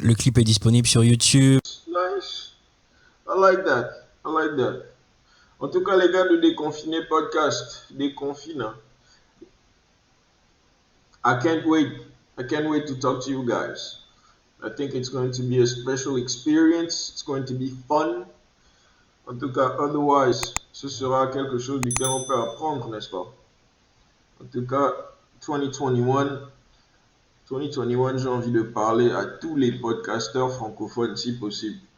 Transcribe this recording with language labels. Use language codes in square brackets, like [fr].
[fr] Le clip est disponible sur YouTube. [en] Nice. I like that. [fr] En tout cas, les gars de Déconfiné Podcast, déconfine. [en] I can't wait to talk to you guys. I think it's going to be a special experience. It's going to be fun. [fr] En tout cas, otherwise, ce sera quelque chose duquel on peut apprendre, n'est-ce pas? En tout cas, 2021, j'ai envie de parler à tous les podcasteurs francophones si possible.